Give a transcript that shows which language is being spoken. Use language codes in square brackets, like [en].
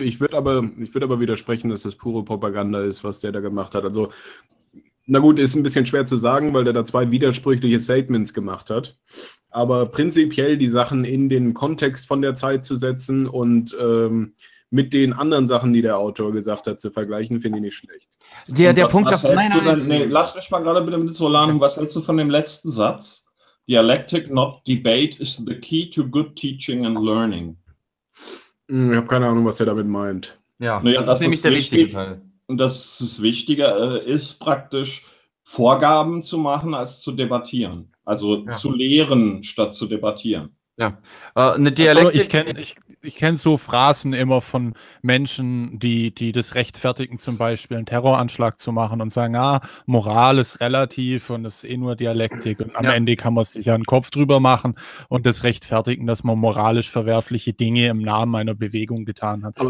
[de] Ich würde aber widersprechen, dass das pure Propaganda ist, was der da gemacht hat. Also, na gut, ist ein bisschen schwer zu sagen, weil der da zwei widersprüchliche Statements gemacht hat. Aber prinzipiell die Sachen in den Kontext von der Zeit zu setzen und mit den anderen Sachen, die der Autor gesagt hat, zu vergleichen, finde ich nicht schlecht. Der Punkt auf meiner Seite. Lass mich mal gerade bitte mit Solanum. Was hältst du von dem letzten Satz? [en] Dialectic, not debate, is the key to good teaching and learning. [de] Ich habe keine Ahnung, was er damit meint. Ja, naja, das ist nämlich der wichtige Teil. Dass es wichtiger ist, praktisch Vorgaben zu machen, als zu debattieren. Also zu lehren, statt zu debattieren. Ja, eine Dialektik. Also, ich kenne so Phrasen immer von Menschen, die das rechtfertigen, zum Beispiel einen Terroranschlag zu machen und sagen, Moral ist relativ und ist eh nur Dialektik und am Ende kann man sich ja einen Kopf drüber machen und das rechtfertigen, dass man moralisch verwerfliche Dinge im Namen einer Bewegung getan hat.